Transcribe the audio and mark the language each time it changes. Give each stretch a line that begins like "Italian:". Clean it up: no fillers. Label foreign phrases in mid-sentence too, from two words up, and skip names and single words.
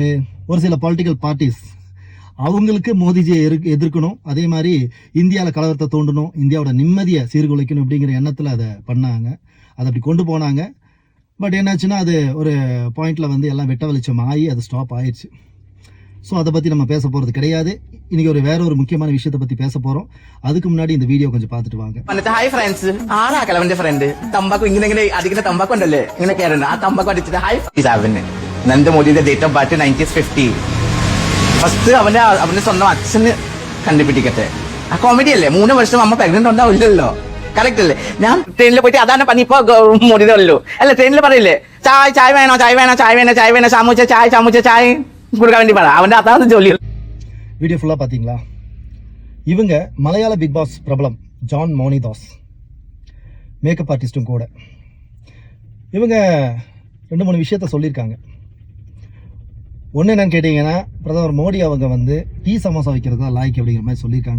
Tamil: ஒரு சில
English: political parties
Tamil: அவங்களுக்கு மோடிஜியை எதிர்க்கணும், அதே மாதிரி இந்தியாவில் கலவரத்தை தோண்டணும், இந்தியாவோட நிம்மதியை சீர்குலைக்கணும் அப்படிங்கிற எண்ணத்தில் அதை பண்ணாங்க. அதை அப்படி கொண்டு போனாங்க. பட் என்னாச்சுன்னா அது ஒரு பாயிண்டில் வந்து எல்லாம் வெட்ட வெளிச்சம் ஆகி அது ஸ்டாப் ஆயிடுச்சு. ஸோ அதை பற்றி நம்ம பேச போகிறது கிடையாது. இன்னைக்கு வேற ஒரு முக்கியமான விஷயத்தை பற்றி பேச போகிறோம். அதுக்கு முன்னாடி இந்த வீடியோ கொஞ்சம் பார்த்துட்டு வாங்க.
English: Hi friends,
Malayalam: ആരാ കിളവന്റെ ഫ്രണ്ട്? തമ്പാക്കു ഇങ്ങനെ അടിക്കുന്ന തമ്പാക്കു ഉണ്ടല്ലേ, ഇങ്ങനെ കയറുന്നത് ആ തമ്പാക്കു അടിച്ചിട്ട് ഹായ് ഇതാവന് നരേന്ദ്രമോദിയുടെ
English: date of birth
Malayalam: 1950. ഫസ്റ്റ് അവന്റെ സ്വന്തം അച്ഛന് കണ്ടുപിടിക്കട്ടെ. ആ കോമഡി അല്ലേ? 3 വർഷം അമ്മ പ്രഗ്നന്റ് ഉണ്ടാവില്ലല്ലോ. കറക്റ്റ് അല്ലേ? ഞാൻ ട്രെയിനിൽ പോയിട്ട് അതാണ് പണി. ഇപ്പൊ മോദിയുടെ ഉള്ളൂ അല്ല, ട്രെയിനിൽ പറയില്ലേ ചായ വേണോ ചായ വേണോ ചായ വേണോ ചായ വേണോ ചാമൂച്ച ചായ
Tamil: கொடுக்க வேண்டி பாரு. அவன் அதான் ஜோலி. வீடியோ ஃபுல்லாக பார்த்தீங்களா? இவங்க மலையாள பிக் பாஸ் பிரபலம் ஜான் மோனிதாஸ்,
English: makeup artist
Tamil: கூட. இவங்க 2-3 விஷயத்த சொல்லியிருக்காங்க. ஒன்று என்னன்னு கேட்டிங்கன்னா, பிரதமர் மோடி அவங்க வந்து டீ சமோசா வைக்கிறது தான் லாய்க்கு அப்படிங்கிற மாதிரி சொல்லியிருக்காங்க.